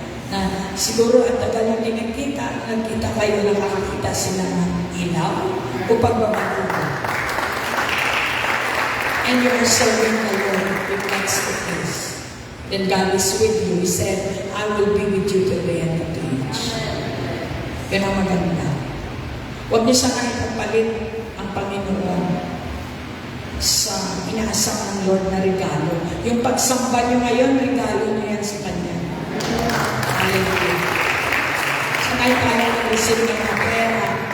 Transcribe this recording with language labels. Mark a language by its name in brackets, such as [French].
[Filipino] Na siguro at tagal yung nagkita kayo, nakakita sila ng ilaw o pagbabago mo. [English] And you are serving the Lord if that's the case. Then God is with you. He said, I will be with you till the end of the age. [Filipino] Yan ang maganda. Huwag niyo sana ipagpalit ang Panginoon sa inaasang ng Lord na regalo. Yung pagsamba niyo ngayon, regalo niyo yan sa Kanya. Hallelujah. Sanay tayo mag-receive ng mga pera.